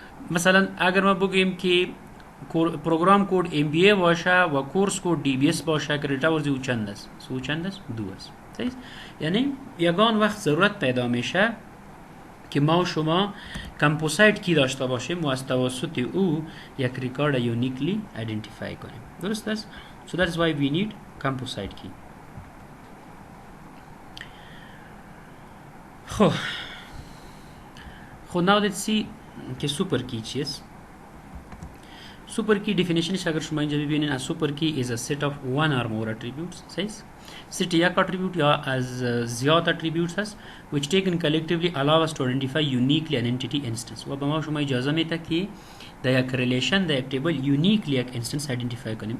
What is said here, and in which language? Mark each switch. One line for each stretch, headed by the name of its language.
Persian: مثلا اگر ما بگیم که پروگرام کد MBA باشه و کورس کد DBS باشه کردیت اورز او چند است سو چند است 2 است سایز. یعنی یگان وقت ضرورت پیدا میشه که ما و شما کمپوزایت کی داشته باشیم و از توسط او یک ریکارد یونیکلی ایدنتیفای کنیم. درست است؟
English: So that is why we need composite key.
Persian: خب
English: now let's see
Persian: که سوپر کی چیست. سوپر کی definitionش اگر شما اینجا ببینین از سوپر کی
English: is a set of one or more attributes
Persian: سایز. set یک attribute یا از زیاد attributes هست
English: which taken collectively allow us to identify uniquely an entity instance
Persian: و به ما شما اجازه میده که در یک ریلیشن در یک تیبل uniquely یک instance identify کنیم.